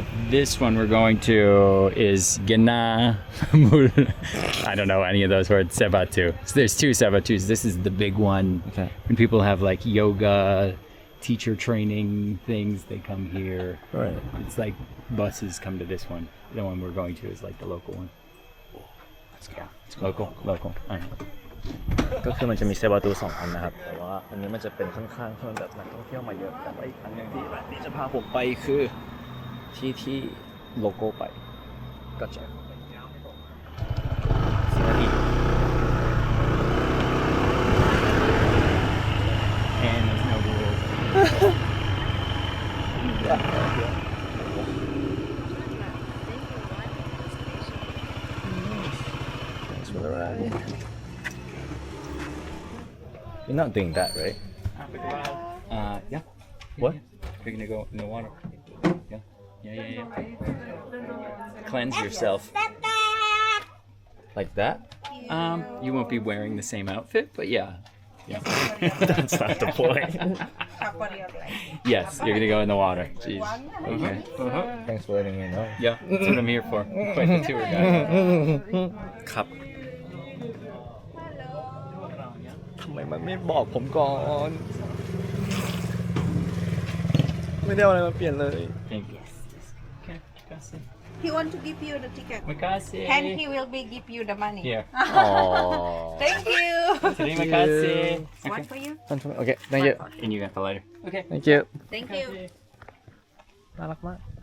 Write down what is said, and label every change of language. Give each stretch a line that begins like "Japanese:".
English: This one we're going to is Gena. I don't know any of those words. Sebatu. So there's two Sebatus. This is the big one. Okay. When people have like yoga, teacher training things, they come here. Right. It's like buses come to this one. The one we're going to is like the local one. Let's go. Local. All right.
Thai: ก็คือมันจะมีเซบาตู2อันนะครับ แต่ว่าอันนี้มันจะเป็นค่อนข้างที่มันแบบนักท่องเที่ยวมาเยอะ แต่ว่าอีกอันหนึงที่แบบนี้จะพาผมไปคือที่โลโก้ไป ก็จะ10 นาที
English: And there's no rules. Thanks for the ride. You're not doing that, right? Yeah. What? You're gonna go in the water. Yeah. Cleanse yourself. Like that? You won't be wearing the same outfit, but yeah. That's not the point. Yes, you're gonna go in the water. Jeez. Okay. Thanks for letting me know. Yeah, that's what I'm here for. Quite the tour guide.
Thai: ครับ ทำไมมันไม่บอกผมก่อน ไม่ได้เอาอะไรมาเปลี่ยนเลย
English: Thank you. Okay, Makasi. He want to give you the ticket. Makasi. And he will be give you the money. Here.
Thai: อ๋อ
English: Thank you. Today, Makasi. One for you. Okay thank you And you got the lighter. Okay. thank you Thank you.
Thai: น่ารักมาก